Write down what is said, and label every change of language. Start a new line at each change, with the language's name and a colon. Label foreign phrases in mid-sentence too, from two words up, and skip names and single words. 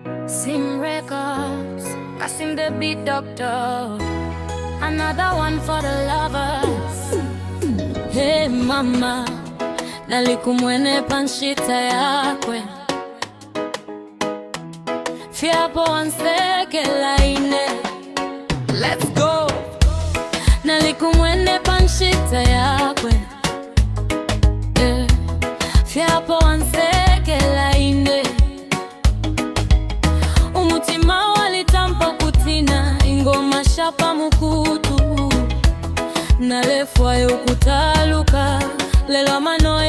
English: Sim Records, Kasim the beat doctor, another one for the lovers.
Bemba: Hey mama, nalikumwene panshita yakwe Fiapo anseke laine.
English: Let's go.
Bemba: Nalikumwene panshita yakwe Fiapo anseke laine. Umutima walitampa kutina ingoma shapa mukutu nalefwa yokutaluka lelo mano